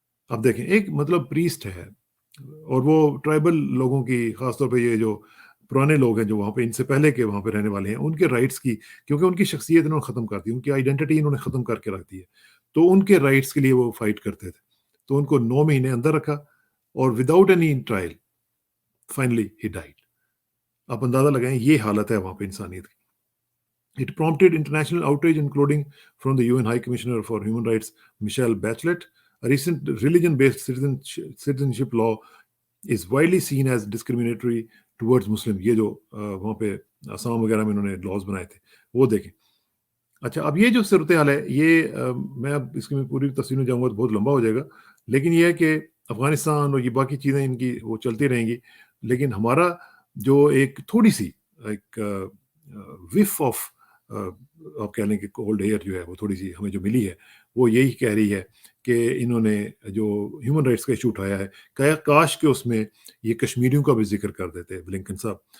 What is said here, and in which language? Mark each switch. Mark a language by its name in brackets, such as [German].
[Urdu] اب دیکھیں ایک مطلب پریسٹ ہے، اور وہ ٹرائبل لوگوں کی، خاص طور پہ یہ جو پرانے لوگ ہیں جو وہاں پہ ان سے پہلے کے وہاں پہ رہنے والے ہیں، ان کے رائٹس کی، کیونکہ ان کی شخصیت انہوں نے ختم کر دی، ان کی آئیڈینٹی انہوں نے ختم کر کے رکھ دی ہے، تو ان کے رائٹس کے لیے وہ فائٹ کرتے تھے. تو ان کو 9 مہینے اندر رکھا، اور [English] Without any trial finally ہی died. [Urdu] آپ اندازہ لگائیں یہ حالت ہے وہاں پہ انسانیت کی. [English] It prompted international outrage, including from the UN High Commissioner for Human Rights, Michelle Bachelet. A recent religion-based citizenship law is widely seen as discriminatory towards Muslim. [Urdu] یہ جو وہاں پہ آسام وغیرہ میں انہوں نے لاز بنائے تھے وہ دیکھیں. اچھا اب یہ جو صورتحال ہے یہ میں اب اس کی میں پوری تفصیل میں جاؤں گا تو بہت لمبا ہو جائے گا، لیکن یہ ہے کہ افغانستان اور یہ باقی چیزیں ان کی وہ چلتی رہیں گی، لیکن ہمارا جو ایک تھوڑی سی ایک وف آف آپ کہہ لیں کہ کولڈ ایئر جو ہے وہ تھوڑی سی ہمیں جو ملی ہے وہ یہی کہہ رہی ہے کہ انہوں نے جو ہیومن رائٹس کا ایشو اٹھایا ہے، کاش کہ اس میں یہ کشمیریوں کا بھی ذکر کر دیتے بلنکن صاحب.